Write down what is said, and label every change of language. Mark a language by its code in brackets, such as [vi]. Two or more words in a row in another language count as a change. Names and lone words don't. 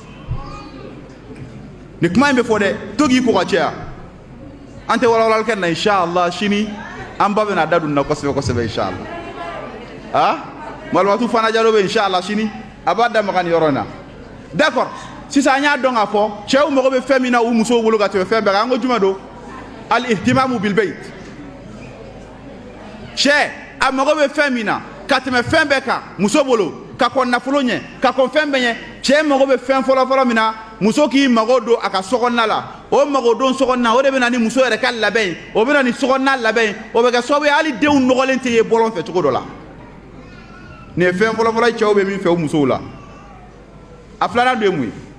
[bm] ni kuma in bɛ fɔ dɛ to k'i ko ka caya an tɛ walawalali kɛ na inshallah sini an ba bɛna da don na kosɛbɛ kosɛbɛ inshallah malimatu fana jalo bɛ inshallah sini a b'a da maga nin yɔrɔ in na d'accord sisan an y'a dɔn k'a fɔ cɛw mago bɛ fɛn min na u musow bolo ka tɛmɛ fɛn bɛɛ kan an ko jumɛn don [ar] الاهتمام بالبيت [bm] cɛ a mago bɛ fɛn min na ka tɛmɛ fɛn bɛɛ kan muso bolo ka kɔn nafolo ɲɛ ka kɔn fɛn bɛɛ ɲɛ cɛ mago bɛ fɛn fɔlɔ min na muso k'i mago don a ka sokɔnɔna la o mago don sokɔnɔna o de bɛ na ni muso yɛrɛ ka labɛn ye o bɛ na ni sokɔnɔna labɛn ye o bɛ kɛ sababu ye hali denw nɔgɔlen tɛ ye bɔlɔn fɛ cogo dɔ la nin ye fɛn fɔlɔ ye cɛw bɛ min fɛ o musow la a filanan dɔ ye mun ye